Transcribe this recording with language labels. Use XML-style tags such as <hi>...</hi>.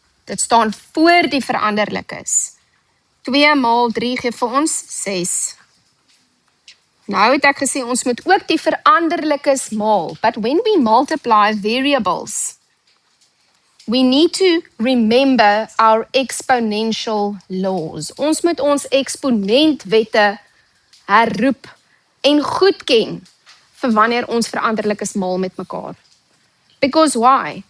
<af>Dit staan voor die veranderlikes. 2 maal 3 gee vir ons 6. Nou het ek gesê ons moet ook die veranderlikes maal.</af> <en>But when we multiply variables, we need to remember our exponential laws.</en> <af>Ons moet ons eksponentwette herroep en goedken vir wanneer ons veranderlikes maal met mekaar.</af> <en>Because why?</en>